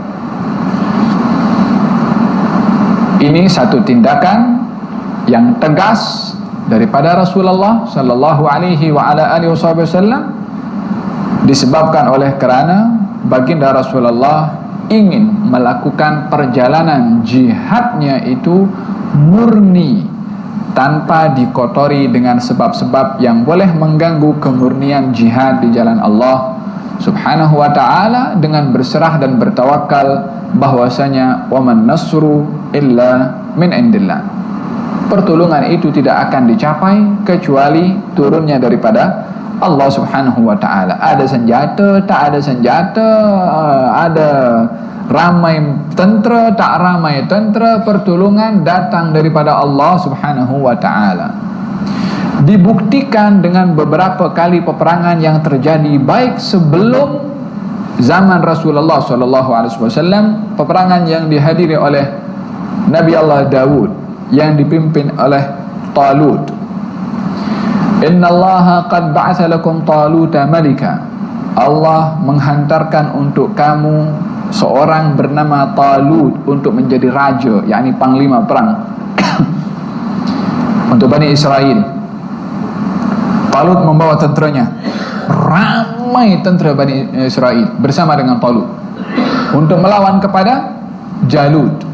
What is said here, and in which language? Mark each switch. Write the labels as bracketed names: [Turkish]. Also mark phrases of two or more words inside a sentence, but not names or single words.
[Malay] Ini satu tindakan yang tegas daripada Rasulullah [Arabic] صلى الله عليه وعلى آله وسلم, [Malay] disebabkan oleh kerana baginda Rasulullah ingin melakukan perjalanan jihadnya itu murni, tanpa dikotori dengan sebab-sebab yang boleh mengganggu kemurnian jihad di jalan Allah [Arabic] سبحانه وتعالى, [Malay] dengan berserah dan bertawakal bahwasanya [Arabic] وما النصر إلا من عند الله, [Malay] pertolongan itu tidak akan dicapai kecuali turunnya daripada Allah [Arabic] سبحانه وتعالى. [Malay] Ada senjata, tak ada senjata, ada ramai tentera, tak ramai tentera, pertolongan datang daripada Allah [Arabic] سبحانه وتعالى. [Malay] Dibuktikan dengan beberapa kali peperangan yang terjadi baik sebelum zaman Rasulullah SAW, peperangan yang dihadiri oleh Nabi Allah Dawud yang dipimpin oleh Talut. [Arabic] إن الله قد بعث لكم طالوت ملكا, [Malay] Allah menghantarkan untuk kamu seorang bernama Talut untuk menjadi raja, yakni panglima perang untuk Bani Israel. Talut membawa tenteranya, ramai tentera Bani Israel bersama dengan Talut untuk melawan kepada Jalut.